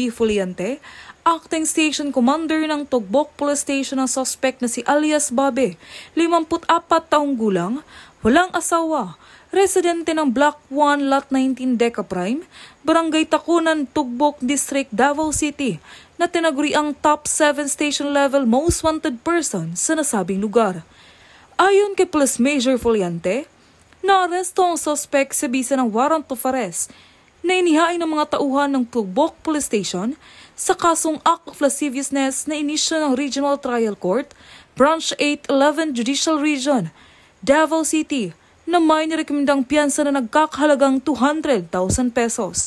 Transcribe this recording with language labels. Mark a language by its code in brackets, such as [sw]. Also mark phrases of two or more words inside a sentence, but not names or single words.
[tl] Fuliante, Acting Station Commander ng Tugbok Police Station, ang suspect na si alias Babe, 54 taong gulang, walang asawa, residente ng Block 1, Lot 19, Deca Prime, Barangay Takunan, Tugbok District, Davao City, na tinaguri ang [en] top 7 station level most wanted person [tl] sa nasabing lugar. Ayon kay Police Major Fuliante, naaresto ang suspect sa bisa ng [en] warrant of arrest [tl] na inihain ng mga tauhan ng Tugbok Police Station sa kasong [en] act of lasciviousness [tl] na inisyo ng [en] Regional Trial Court, [tl] Branch 811 [en] Judicial Region, [tl] Davao City, na may nirekomendang piyansa na nagkakahalagang 200,000 pesos.